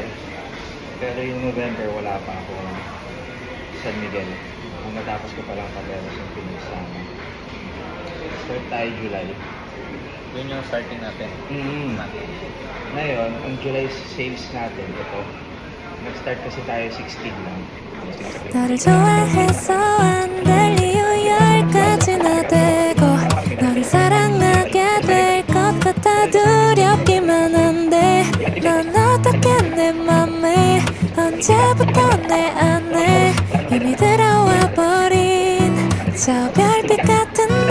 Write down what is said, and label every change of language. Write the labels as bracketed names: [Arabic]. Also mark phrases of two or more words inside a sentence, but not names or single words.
[Filipino] Pero yung November wala pa ako San Miguel. Ang natapos ko pa lang Pateros yung pinagsaman. Start tayo July. Yun yung starting natin. Ngayon, ang July sales natin, ito. Nag-start kasi tayo 16 lang. [Korean] 너를 좋아해서 안 될 이유 10가지나 되고 너를 사랑하게 될 것 같아 두렵기만 한데 넌 어떻게 내 맘에 언제부터 내 안에 이미 들어와 버린 저 별빛 같은 너